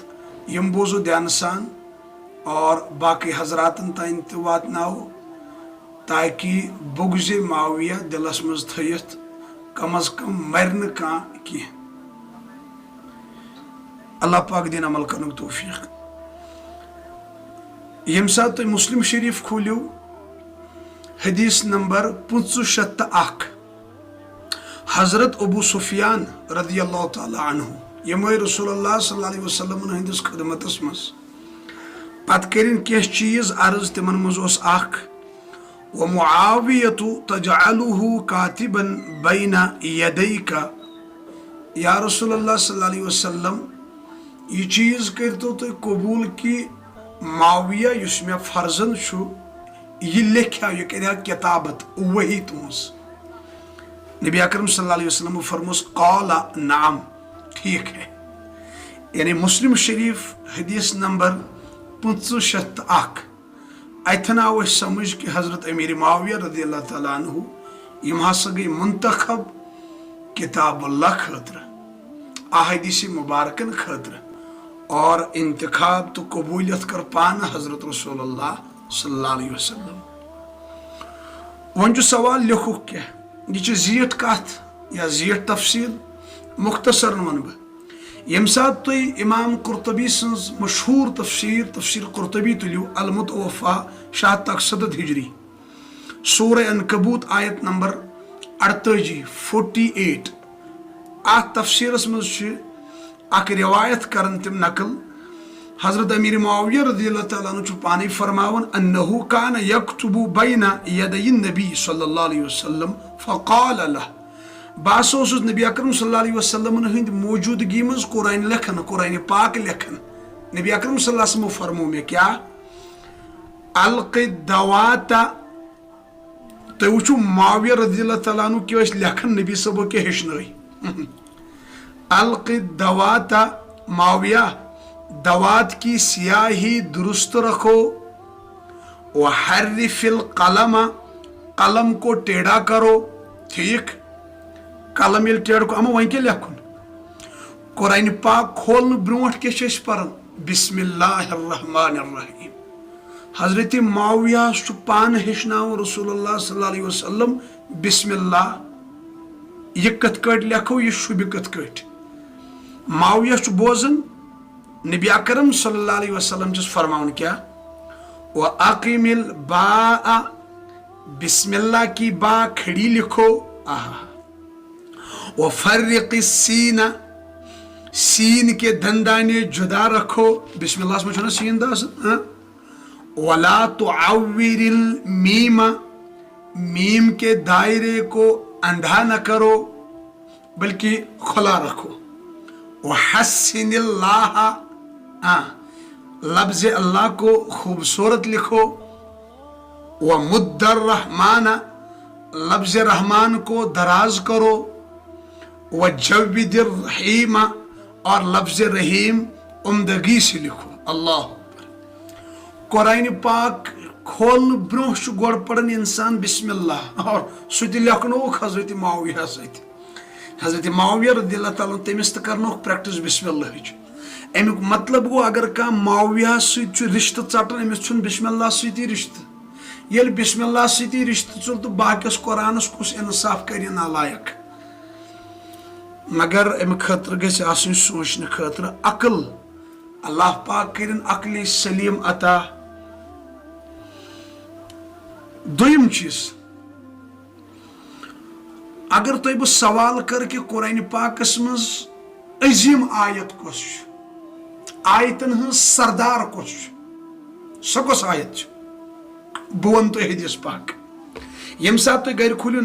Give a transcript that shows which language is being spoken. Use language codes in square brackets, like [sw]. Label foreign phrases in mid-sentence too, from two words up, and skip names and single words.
[ks] یِم بوزو دھیانہٕ سان اور باقٕے حضراتن تام تہِ واتناوو تاکہِ بُغضِ معاویہ دلس منٛز تھٲیِتھ کم از کم مرِ نہٕ کانٛہہ کینٛہہ. اللہ پاک دِیِن عمل کرنُک توفیٖق. ییٚمہِ ساتہٕ تُہۍ مسلم شریٖف کھوٗلِو حدیث نمبر 501 حضرت ابو سفیان رضی اللہ تعالیٰ عنہ یِم ٲسۍ رسول اللہ صلی اللہ علیہ وسلمن ہٕنٛدِس خدمتس منٛز. پتہٕ کٔرِنۍ کینٛہہ چیٖز عرض. تِمن منٛز اوس اکھ [ar] ومعاویۃ تجعلہ کاتبن بین یدیک. [ks] یا رسول اللہ صلی اللہ علیہ وسلم یہ چیٖز کٔرۍتو تُہۍ قبوٗل کہِ معاویہ یُس مےٚ فرزند چھُ یہ لیکھا، یہ کرِ ہا کتابت وحی تُہنٛز. نبی اکرم صلی اللہ علیہ وسلم فرموس [ar] قال نعم، [ur] ٹھیک ہے. [ks] یعنی مسلم شریف حدیث نمبر 501 اتھن آو اسہِ سمجھ کہ حضرت امیر معاویہ رضی اللہ تعالیٰ عنہ یم ہسا گٔے منتخب کتاب اللہ خٲطرٕ، احادیث مبارکن خٲطرٕ، اور انتخاب تو قبولیت کر پانہٕ حضرت رسول اللہ صلی اللہ علیہ وسلم. وۄنۍ چھُ سوال لیکھُکھ کیٛاہ. یہ چھِ زیٖٹھ کتھ یا زیٖٹھ تفصیل. مختصرن ون بہٕ. ییٚمہِ ساتہٕ تُہۍ امام قرطبی سٕنٛز مشہوٗر تفسیر قرطبی تُلِو المتوفا 767 ہجری، سورہ عنکبوت آیت نمبر 48 اتھ تفسیرس منٛز چھِ اکھ روایت کران تِم نقل. حضرت امیر معاویہ رضی اللہ تعالیٰ عنہ چھُ پانے فرماوان [ar] انہو کان یکتب بین یدی النبی صلی اللہ علیہ وسلم فقال له. [ks] بہٕ ہسا اوسُس نبی اکرم صلی اللہ علیہ وسلم ہٕنٛدِ موجوٗدگی منٛز قرآن لیکھان، قرآن پاک لیکھان. نبی اکرم صلی اللہ علیہ وسلم فرمو مےٚ کیٛاہ [ar] القِ دواتا. [ks] تُہۍ وٕچھِو معاویہ رضی اللہ تعالیٰ عنہ کیٛاہ ٲسۍ لیکھان، نبی صٲبو کیٛاہ ہیٚچھنٲے. [ar] القِ دواتا [ur] معاویہ دوات کی سیاہی درست رکھو، [ar] وحرف القلم [ur] قلم کو ٹیڑھا کرو. [ks] ٹھیک، قلم ییٚلہِ ٹیڑھ کو اما وۄنۍ کیٛاہ لیکھُن. قرآن پاک کھولنہٕ برونٛٹھ کیٛاہ چھِ أسۍ پران بسم اللہ الرحمن الرحیم. حضرت معاویہ چھُ پانہٕ ہیٚچھناوان رسول اللہ صلی اللہ علیہ وسلم بسم اللہ. یہِ کِتھ کٲٹھۍ لیکھو، یہِ شوٗبہِ کِتھ کٲٹھۍ. معاویہ چھُ بوزان نبی اکرم صلی اللہ علیہ وسلم چھُس فرماوان کیا [ar] وَأَقِمِ الْبَاءَ [ur] بسم اللہ کی با کھڑی لکھو. [ar] وَفَرِّقِ السِّينَ [ur] سین کے دندانے جدا رکھو. [ks] بسم اللہ میں چھُنہ سین دا آسان. [ar] وَلَا تُعَوِّرِ الْمِيمَ [ur] میم کے دائرے کو اندھا نہ کرو بلکہ کھلا رکھو. [ar] وَحَسِّنِ اللَّهَ [ur] لفظ اللہ کو خوبصورت لکھو. [ar] وَمُدَّ الرحمن [ur] لفظ رحمان کو دراز کرو. [ar] وَجَوِّدِ الرحیم [ur] اور لفظ رحیم عمدگی سے لکھو. [ks] اللہ قرآن پاک کھولنہٕ برونٛہہ چھُ گۄڈٕ پران انسان بسم اللہ، اور سُہ تہِ لیکھنووُکھ حضرت معاویہ سۭتۍ. حضرت معاویہ رضی اللہ تعالیٰ تٔمِس تہِ کرنووُکھ پریکٹس بسم اللہٕچ. امیُک مطلب گوٚو اگر کانٛہہ معاویہ سۭتۍ چھُ رشتہٕ ژٹان أمِس چھُنہٕ بسم اللہ سۭتی رشتہٕ. ییٚلہِ بسم اللہ سۭتی رشتہٕ ژوٚل تہٕ باقیس قرآنس کُس انصاف کرِ نالایق. مگر ام خاطر گژھِ آسٕنۍ سوچنہٕ خٲطرٕ عقل اللہ پاک کٔرِن عقلِ سلیم عطا دوٚیِم چیٖز اگر تۄہہِ بہٕ سوال کر کہ قرآنِ پاکس منٛز عظیٖم آیت کۄس چھُ آیتن ہٕنٛز سردار کۄس چھُ سۄ کۄس آیت چھِ بہٕ وَنہٕ تۄہہِ حدیث پاک ییٚمہِ ساتہٕ تُہۍ گرِ کھوٗلِو